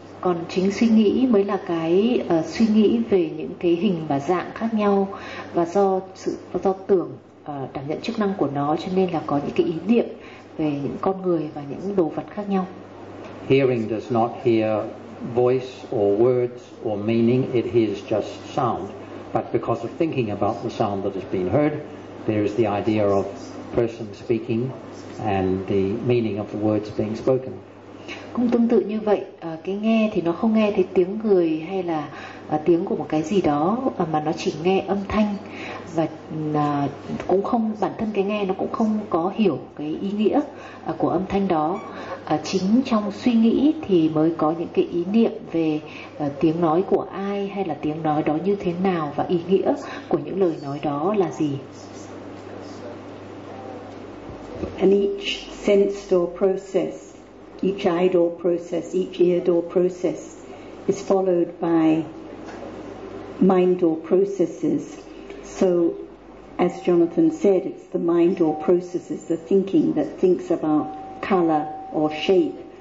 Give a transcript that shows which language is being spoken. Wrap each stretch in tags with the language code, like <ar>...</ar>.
<vi>còn chính suy nghĩ mới là cái suy nghĩ về những cái hình và dạng khác nhau, và do tưởng đảm nhận chức năng của nó, cho nên là có những cái ý niệm về những con người và những đồ vật khác nhau.</vi> <en>Hearing does not hear voice or words or meaning, it hears just sound. But because of thinking about the sound that has been heard, there is the idea of person speaking and the meaning of the words being spoken.</en> <vi>Cũng tương tự như vậy, cái nghe thì nó không nghe thấy tiếng người hay là tiếng của một cái gì đó, mà nó chỉ nghe âm thanh, và cũng không, bản thân cái nghe nó cũng không có hiểu cái ý nghĩa của âm thanh đó. Chính trong suy nghĩ thì mới có những cái ý niệm về tiếng nói của ai, hay là tiếng nói đó như thế nào, và ý nghĩa của những lời nói đó là gì.</vi> <en>And each sensed or process, each eye door process, each ear door process is followed by mind door processes. So, as Jonathan said, it's the mind door processes, the thinking that thinks about color or shape.</en>